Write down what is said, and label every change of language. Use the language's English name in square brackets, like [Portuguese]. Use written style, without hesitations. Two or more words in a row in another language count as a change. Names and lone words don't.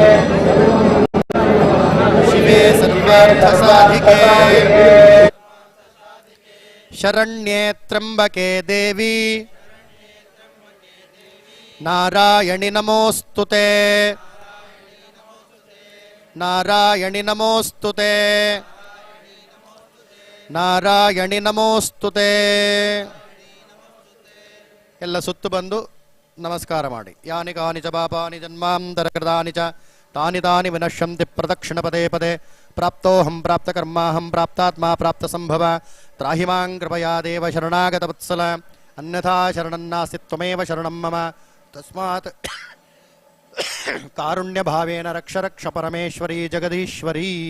[Sanskrit] ಶಿವೆ ಸರ್ವಾರ್ಥ ಸಾಧಿಕೆ ಶರಣ್ಯೇ ತ್ರ್ಯಂಬಕೆ ದೇವಿ ನಾರಾಯಣಿ ನಮೋಸ್ತುತೆ ನಾರಾಯಣಿ ನಮೋಸ್ತುತೆ ನಾರಾಯಣಿ ನಮೋಸ್ತುತೆ. [Kannada] ಎಲ್ಲ ಸುತ್ತು ಬಂದು ನಮಸ್ಕಾರ ಮಾಡಿ. [Sanskrit] ಯಾನಿ ಕಾನಿ ಚ ಪಾಪಾನಿ ಜನ್ಮಾಂತರಕೃತಾನಿ ಚ ತಾನಿ ತಾನಿ ವಿನಶ್ಯಂತಿ ಪ್ರದಕ್ಷಿಣ ಪದೇ ಪದೇ. ಪ್ರಾಪ್ತೋಹಂ ಪ್ರಾಪ್ತ ಕರ್ಮಾಹಂ ಪ್ರಾಪ್ತಾತ್ಮ ಪ್ರಾಪ್ತ ಸಂಭವ. ತ್ರಾಹಿ ಮಾಂ ಕೃಪಯಾ ದೇವ ಶರಣಾಗತ ವತ್ಸಲ. ಅನ್ಯಥಾ ಶರಣನ್ನಾಸ್ತಿ ತ್ವಮೇವ ಶರಣಂ ಮಮ. ತಸ್ಮಾತ್ ಕಾರುಣ್ಯ ಭಾವೇನ ರಕ್ಷ ರಕ್ಷ ಪರಮೇಶ್ವರಿ ಜಗದೀಶ್ವರಿ.